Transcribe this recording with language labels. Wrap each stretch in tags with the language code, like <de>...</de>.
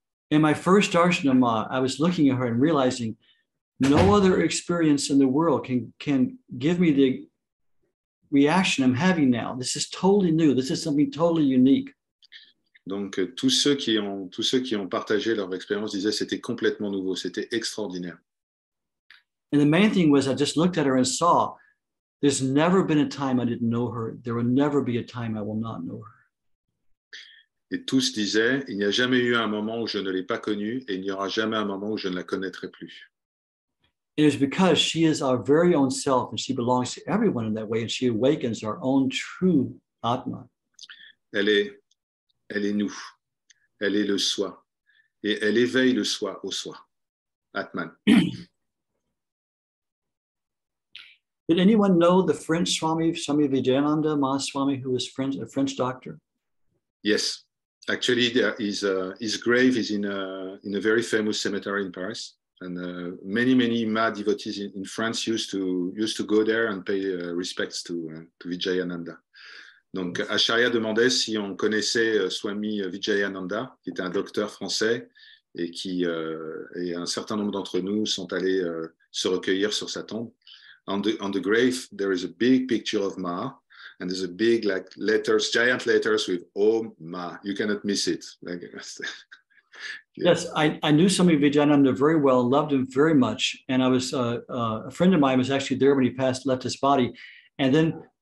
<en>In my first darshan of Ma, I was looking at her and realizing no other experience in the world can give me the reaction I'm having now. This is totally new. This is something totally unique.</en> <fr>Donc, tous ceux qui ont partagé leur expérience disaient que c'était complètement nouveau, c'était extraordinaire.</fr> <en>And the main thing was I just looked at her and saw there's never been a time I didn't know her. There will never be a time I will not know her.</en> <fr>Et tous disaient, il n'y a jamais eu un moment où je ne l'ai pas connue et il n'y aura jamais un moment où je ne la connaîtrai plus.</fr> <en>It is because she is our very own self and she belongs to everyone in that way and she awakens our own true Atma.</en> <fr>Elle est nous, elle est le soi et elle éveille le soi au soi. Atman.</fr> <en>Did anyone know the French Swami Vijayananda Mahaswami, who was a French doctor? Yes, actually, his grave is in a very famous cemetery in Paris, and many Ma devotees in France used to go there and pay respects to Vijayananda.</en> <fr>Donc, Acharya demandait si on connaissait Swami Vijayananda, qui était un docteur français et et un certain nombre d'entre nous sont allés se recueillir sur sa tombe.</fr> <en>On the grave, there is a big picture of Ma, and there's a big letters, giant letters with Om Ma. You cannot miss it. Yes, I knew Swami Vijayananda very well, loved him very much, and I was a friend of mine was actually there when he left his body, and then</en>